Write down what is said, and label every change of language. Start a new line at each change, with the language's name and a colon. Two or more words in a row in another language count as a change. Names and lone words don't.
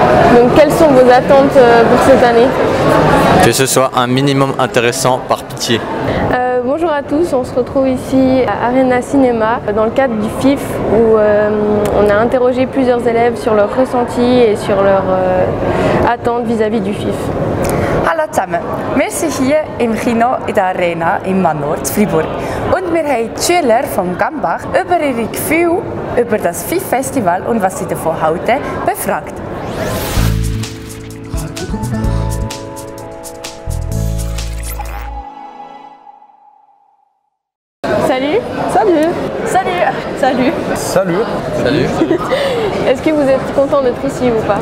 French: Donc quelles sont vos attentes pour cette année? Que ce soit un minimum intéressant par pitié. Bonjour à tous, on se retrouve ici à Arena Cinéma dans le cadre du FIF où on a interrogé plusieurs élèves sur leurs ressentis et sur leurs attentes vis-à-vis du FIF.
German: Hallo zusammen, wir sind hier im Kino in der Arena im Manor in Fribourg und wir haben die Schüler vom Gambach über ihre Gefühle über das FIF-Festival und was sie davon halten befragt.
French: Salut. Salut. Salut. Salut. Salut. Salut. Est-ce que vous êtes content d'être ici ou pas?